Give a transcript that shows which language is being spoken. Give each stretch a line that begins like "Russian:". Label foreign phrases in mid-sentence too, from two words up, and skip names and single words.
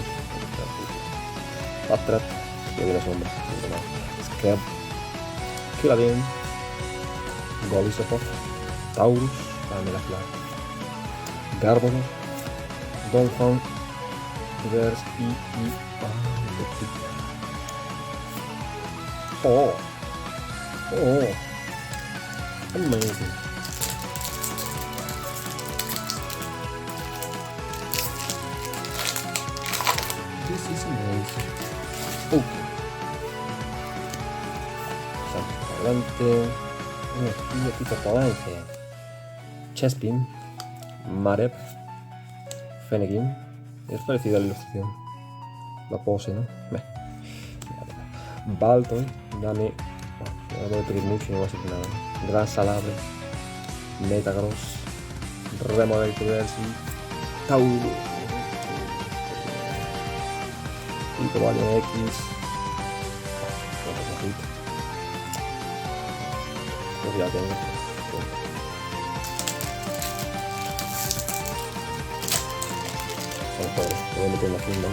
Spanish: Patrat. Que viene sombra. Scrap. Killaden. Golisopod. Taurus. Dame la clave. Garbodor. Dolphin. Reverse y... Oh.
English: Oh. Amazing. This is amazing.
Spanish: Adelante. Energía tipo palanque. Chespin. Marep. Fennekin. Es parecido a la ilustración. La pose, ¿no? Baltoy. Dame. No voy a pedir mucho y no voy a hacer nada. Gran Salabre. Metagross. Remodel Reverse. Taurus. Tipo Valiant X. Pues ya tengo. Joder, voy a meter una funda.